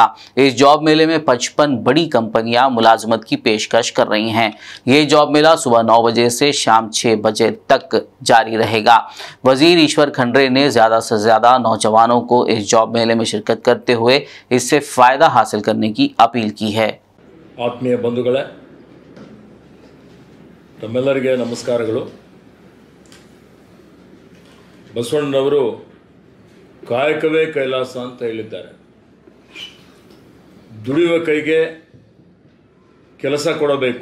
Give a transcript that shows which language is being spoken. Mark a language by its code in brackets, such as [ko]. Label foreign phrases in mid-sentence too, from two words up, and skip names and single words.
[ur] اس جاب میلے میں 55 بڑی کمپنیاں ملازمت کی پیشکش کر رہی ہیں. یہ جاب میلہ صبح 9 بجے سے شام 6 بجے تک جاری رہے گا. وزیر ایشور کھنڈرے نے زیادہ سے زیادہ نوجوانوں کو اس جاب میلے میں شرکت کرتے ہوئے اس سے فائدہ حاصل کرنے کی اپیل کی ہے. [kn] ಆತ್ಮೀಯ ಬಂಧುಗಳೇ, ತಮ್ಮೆಲ್ಲರಿಗೆ ನಮಸ್ಕಾರಗಳು। ಬಸವಣ್ಣನವರು ಕಾಯಕವೇ ಕೈಲಾಸ ಅಂತ ಹೇಳಿದ್ದಾರೆ। ದುಡಿಯುವ ಕೈಗೆ ಕೆಲಸ ಕೊಡಬೇಕು।